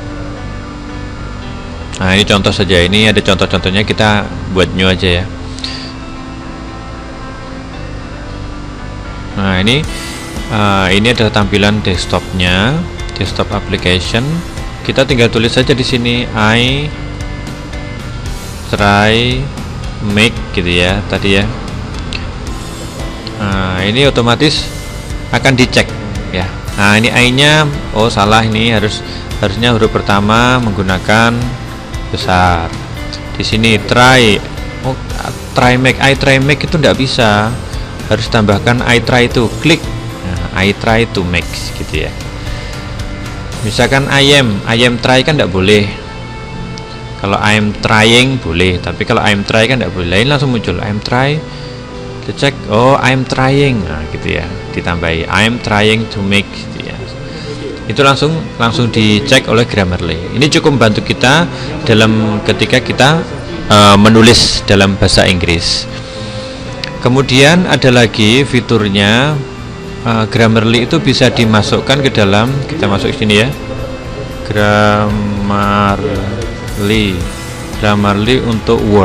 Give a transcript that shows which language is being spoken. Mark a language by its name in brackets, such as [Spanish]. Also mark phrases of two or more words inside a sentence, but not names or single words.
[Indonesian] Nah, ini contoh saja. Ini ada contoh-contohnya, kita buat new aja ya. Nah, ini adalah tampilan desktopnya, [English] desktop application. [Indonesian] Kita tinggal tulis saja di sini [English] I try make [Indonesian] gitu ya tadi ya. Nah, ini otomatis akan dicek ya. Nah, ini I-nya salah, ini harusnya huruf pertama menggunakan besar. Di sini [English] try make, I try make [Indonesian] itu tidak bisa. Harus tambahkan [English] I try to click. [Indonesian] Nah, [English] I try to make [Indonesian] gitu ya. Misalkan [English] I am try [Indonesian] kan tidak boleh. Kalau [English] I am trying [Indonesian] boleh, tapi kalau [English] I am try [Indonesian] kan tidak boleh. Ini langsung muncul [English] I am try. [Indonesian] Kita cek, [English] I am trying, [Indonesian] nah gitu ya, ditambahi [English] I am trying to make [Indonesian] gitu ya. Itu langsung dicek oleh Grammarly. Ini cukup membantu kita ketika kita menulis dalam bahasa Inggris. Kemudian ada lagi fiturnya, Grammarly itu bisa dimasukkan ke dalam, kita masuk ke sini ya, Grammarly untuk Word.